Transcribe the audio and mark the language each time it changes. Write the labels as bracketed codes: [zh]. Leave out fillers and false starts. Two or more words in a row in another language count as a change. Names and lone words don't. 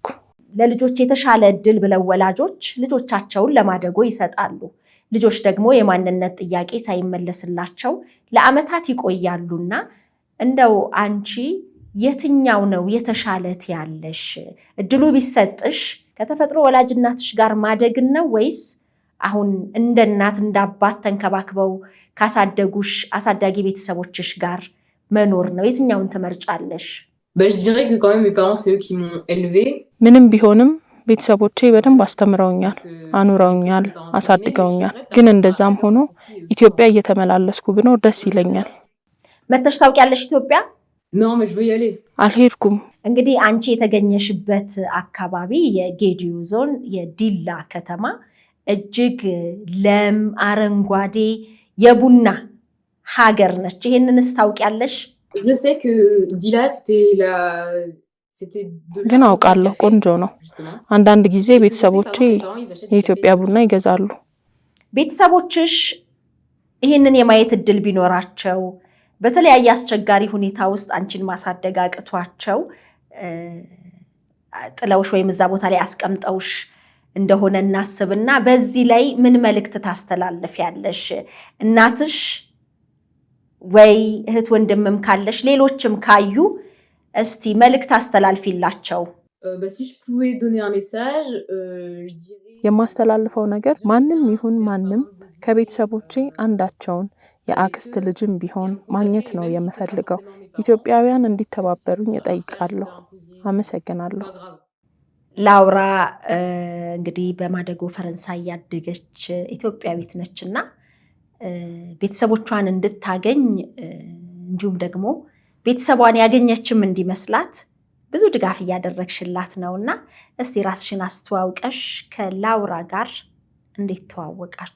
[am] ለልጆች የተሻለ እድል ብለው ወላጆች ልጆቻቸውን ለማደጎ ይሰጣሉ። ልጆች ደግሞ የማንነት ጥያቄ ሳይመለስላቸው ለዓመታት ይቆያሉና እንደው አንቺ የትኛው ነው የተሻለ ትያለሽ? እድሉ ቢሰጥሽ ከተፈጥሮ ወላጅ እናትሽ ጋር ማደግ ነው ወይስ አሁን እንደ እናት እንደ አባት ተንከባክበው ካሳደጉሽ አሳዳጊ ቤተሰቦችሽ ጋር መኖር ነው? የትኛውን ትመርጫለሽ? [fr] Je dirais que quand même mes parents, c'est eux qui m'ont élevée. [am] ምንም ቢሆንም ቤተሰቦቼ በደንብ አስተምረውኛል፣ አኑረውኛል፣ አሳድገውኛል። ግን እንደዛም ሆኖ ኢትዮጵያ እየተመላለስኩ ብኖር ደስ ይለኛል። መተሽ ታውቂያለሽ ኢትዮጵያ? [fr] Non, mais je veux y aller. [am] አልሄድኩም። እንግዲህ አንቺ የተገኘሽበት አካባቢ የጌዲዮ ዞን የዲላ ከተማ እጅግ ለም አረንጓዴ የቡና ሀገር ነች። ይሄንንስ ታውቂያለሽ? [fr] Je sais que Dila, [am] ግን አውቃለሁ፣ ቆንጆ ነው። አንዳንድ ጊዜ ቤተሰቦቼ የኢትዮጵያ ቡና ይገዛሉ። ቤተሰቦችሽ ይህንን የማየት እድል ቢኖራቸው በተለያየ አስቸጋሪ ሁኔታ ውስጥ አንቺን ማሳደግ አቅቷቸው ጥለውሽ ወይም እዛ ቦታ ላይ አስቀምጠውሽ እንደሆነ እናስብና በዚህ ላይ ምን መልእክት ታስተላልፊያለሽ? እናትሽ ወይ እህት ወንድምም ካለሽ ሌሎችም ካዩ እስቲ መልእክት አስተላልፊላቸው። [fr] Si je pouvais donner un message, je dirais... [am] የማስተላልፈው ነገር ማንም ይሁን ማንም ከቤተሰቦቼ አንዳቸውን የአክስት ልጅም ቢሆን ማግኘት ነው የምፈልገው። ኢትዮጵያውያን እንዲተባበሩኝ እጠይቃለሁ። አመሰግናለሁ። ላውራ እንግዲህ በማደጎ ፈረንሳይ ያደገች ኢትዮጵያዊት ነችና ቤተሰቦቿን እንድታገኝ እንዲሁም ደግሞ ቤተሰቧን ያገኘችም እንዲመስላት ብዙ ድጋፍ እያደረግሽላት ነውና እስቲ ራስሽን አስተዋውቀሽ ከላውራ ጋር እንዴት ተዋወቃችሁ?